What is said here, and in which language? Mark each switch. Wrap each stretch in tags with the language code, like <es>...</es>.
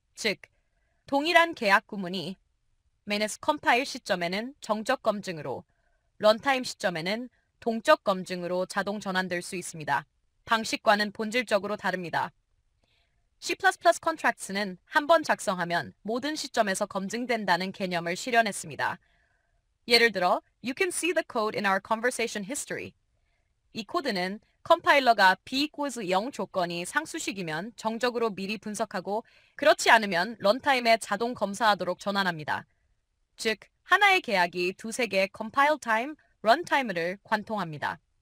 <ko>즉, 동일한 계약 구문이 manus 컴파일 시점에는 정적 검증으로, 런타임 시점에는 동적 검증으로 자동 전환될 수 있습니다. 방식과는 본질적으로 다릅니다. C++ contracts는 한 번 작성하면 모든 시점에서 검증된다는 개념을 실현했습니다. 예를 들어,</ko> <en>You can see the code in our conversation history.</en> <ko>이 코드는 컴파일러가 b=0 조건이 상수식이면 정적으로 미리 분석하고 그렇지 않으면 런타임에 자동 검사하도록 전환합니다. 즉, 하나의 계약이 두세 개의 compile time, run time를 관통합니다.</ko>